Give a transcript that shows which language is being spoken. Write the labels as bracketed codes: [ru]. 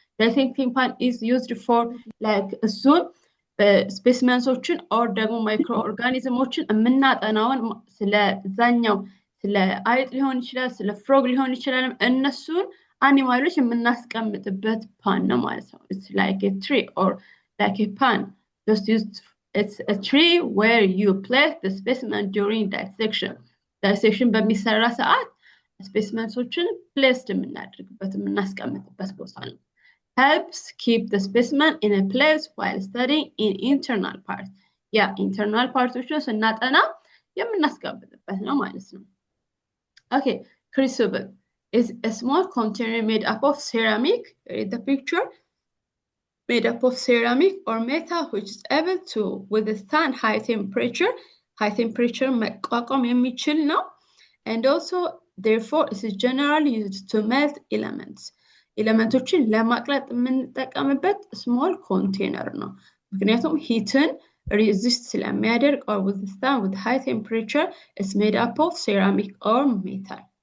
[en] Dissecting pan is used for like [am] እሱን ስፔሲመንሶችን or ደግሞ ማይክሮ ኦርጋኒዝሞችን የምናጠናውን ስለዛኛው ስለ አይጥ ሊሆን ይችላል ስለ ፍሮግ ሊሆን ይችላል እነሱን አኒማሎች የምናስቀምጥበት ፓን ነው ማለት ነው። [en] it's like a tree or like a pan just used. It's a tree where you place the specimen during dissection. [am] Dissection በሚሰራ ሰዓት ስፔሲመንሶችን ፕሌስድ የምናደርግበት የምናስቀምጥበት ቦታ ነው። [en] helps keep the specimen in a place while studying in internal parts. internal parts [am] ስናጠና የምናስቀምጥበት ነው ማለት ነው። [en] Okay, crucible is a small container made up of ceramic. Read the picture. Made up of ceramic or metal which is able to withstand high temperature. High temperature [am] መቋቋም የሚችል ነው. [en] And also therefore it is generally used to melt elements. [am] ኤሌመንቶችን ለማቅለጥ የምንጠቀምበት small container ነው። ምክንያቱም ሂትን resist ስለሚያደርግ [en] or withstand with high temperature. It's made up of ceramic or metal.